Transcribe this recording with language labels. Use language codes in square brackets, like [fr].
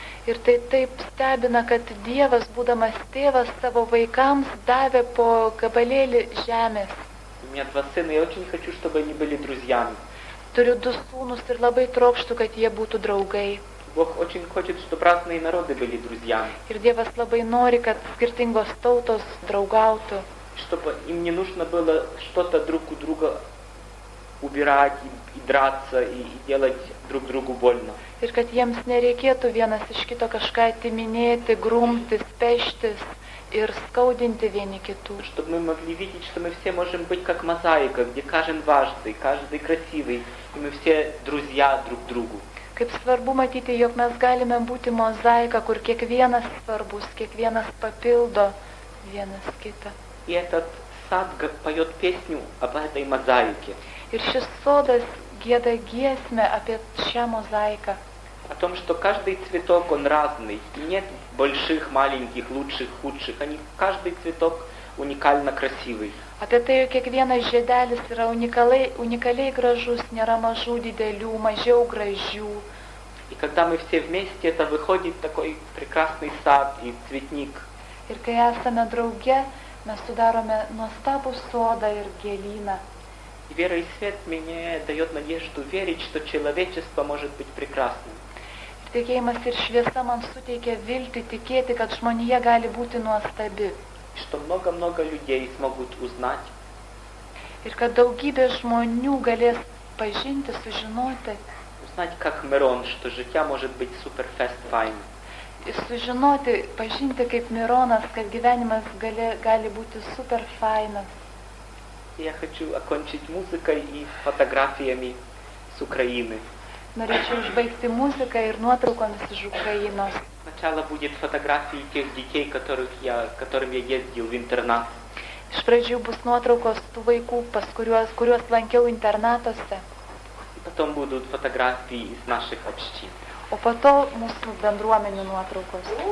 [lt] Ir tai taip stebina, kad Dievas, būdamas tėvas, savo vaikams davė po gabalėlį žemės. [ru] У меня 2 сына, я очень хочу, чтобы они были друзьями. [lt] Turiu 2 sūnus ir labai trokštu, kad jie būtų draugai. [ru] Бог очень хочет, чтобы разные народы были друзьями. [lt] Ir Dievas labai nori, kad skirtingos tautos draugautų. [ru] Чтобы им не нужно было что-то друг у друга убирать и драться, и делать друг другу больно. [lt] Ir kad jiems nereikėtų vienas iš kito kažką atiminėti, grumtis, peštis ir skaudinti vieni kitų. [ru] Чтобы мы могли видеть, что мы все можем быть как мозаика, где каждый важный, каждый красивый, и мы все друзья друг другу. [lt] Kaip svarbu matyti, jog mes galime būti mozaika, kur kiekvienas svarbus, kiekvienas papildo vienas kitą. [ru] И этот сад поет песню об этой мозаике. [lt] Ir šis sodas gieda giesmę apie šią mozaiką. [ru] О том, что каждый цветок, он разный. И нет больших, маленьких, лучших, худших. Каждый цветок уникально красивый. [lt] Apie tai, jog kiekvienas žiedelis yra unikaliai gražus, nėra mažų, didelių, mažiau gražių. [ru] И когда мы все вместе, это выходит такой прекрасный сад и цветник. [lt] Ir kai esame drauge, mes sudarome nuostabų sodą ir gėlyną. [ru] И вера и свет мне дает надежду верить, что человечество может быть прекрасным. [lt] Tikėjimas ir šviesa man suteikia viltį tikėti, kad žmonija gali būti nuostabi. [ru] Что много-много людей смогут узнать. [lt] Ir kad daugybė žmonių galės pažinti, sužinoti. [ru] Узнать, как Мирон, что [uk] життя [ru] может быть суперфест файным. [lt] Ir sužinoti, pažinti kaip Mironas, kad gyvenimas gali būti super fainas. [ru] Я хочу окончить музыкой и фотографиями с Украины. [lt] Norėčiau užbaigti muziką ir nuotraukomis iš Ukrainos. [ru] Сначала будет фотографии тех детей, которым я ездил в интернат. [lt] Iš pradžių bus nuotraukos tų vaikų, kuriuos lankiau internatuose. [ru] И потом будут фотографии из наших общин. [lt] O po to mūsų bendruomenių nuotraukos.